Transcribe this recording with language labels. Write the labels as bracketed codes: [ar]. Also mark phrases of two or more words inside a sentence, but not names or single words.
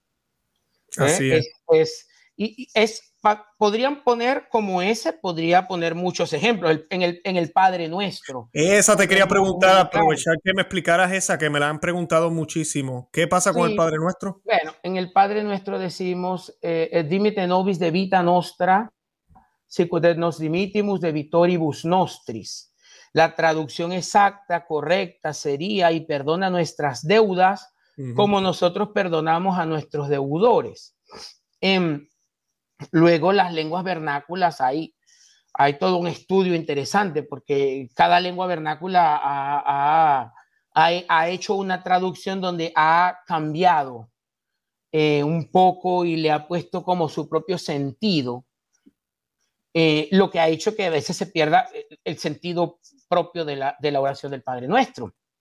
[es] Así es. Podrían poner como ese, podría poner muchos ejemplos en el Padre Nuestro. Esa te quería preguntar, aprovechar que me explicaras esa, que me la han preguntado muchísimo. ¿Qué pasa con el Padre Nuestro? Bueno, en el Padre Nuestro decimos [la] dimite nobis de vita nostra, sicut nos dimitimus de vitoribus nostris. [es] La traducción exacta, correcta, sería: y perdona nuestras deudas como nosotros perdonamos a nuestros deudores. Luego las lenguas vernáculas, hay todo un estudio interesante porque cada lengua vernácula ha hecho una traducción donde ha cambiado un poco y le ha puesto como su propio sentido, lo que ha hecho que a veces se pierda el sentido propio de la oración del Padre Nuestro.